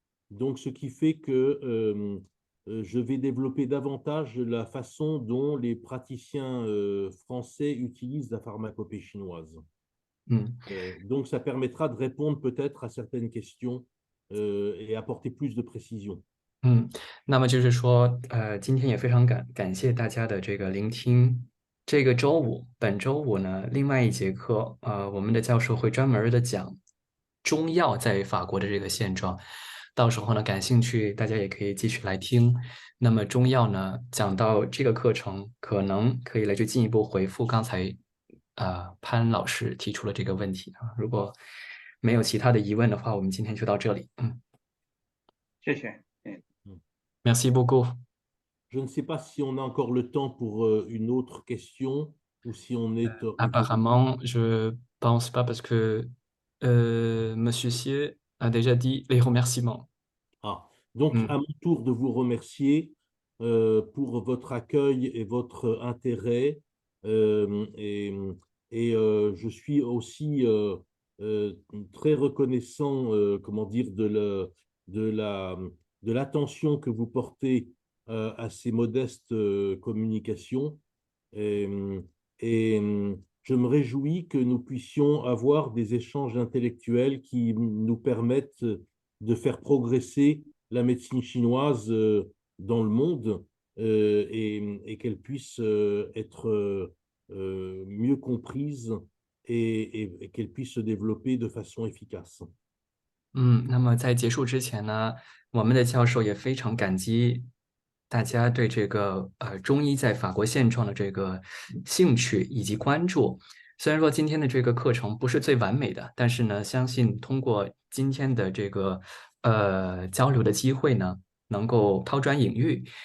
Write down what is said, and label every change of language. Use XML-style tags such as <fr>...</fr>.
<fr>Donc, ce qui fait que je vais développer davantage la façon dont les praticiens français utilisent la pharmacopée chinoise. Donc, ça permettra de répondre peut-être à certaines questions et apporter plus de précision.</fr> <zh>那么就是说，今天也非常感谢大家的这个聆听。这个周五，本周五呢，另外一节课，我们的教授会专门的讲中药在法国的这个现状。到时候呢，感兴趣大家也可以继续来听。那么中药呢，讲到这个课程，可能可以来去进一步回复刚才潘老师提出了这个问题啊。如果没有其他的疑问的话，我们今天就到这里。谢谢。</zh> <fr>Merci beaucoup. Je ne sais pas si on a encore le temps pour une autre question ou si on est Apparemment, je pense pas parce que Monsieur Sier a déjà dit les remerciements. Ah, donc à mon tour de vous remercier pour votre accueil et votre intérêt. Euh, et je suis aussi très reconnaissant, comment dire, de la, de l'attention que vous portez à ces modestes communications. Et, et je me réjouis que nous puissions avoir des échanges intellectuels qui nous permettent de faire progresser la médecine chinoise dans le monde et qu'elle puisse être mieux comprise et qu'elle puisse se développer de façon efficace.</fr> <zh>那么在结束之前呢，我们的教授也非常感激大家对这个中医在法国现状的这个兴趣以及关注。虽然说今天的这个课程不是最完美的，但是呢，相信通过今天的这个交流的机会呢，能够抛砖引玉。</zh>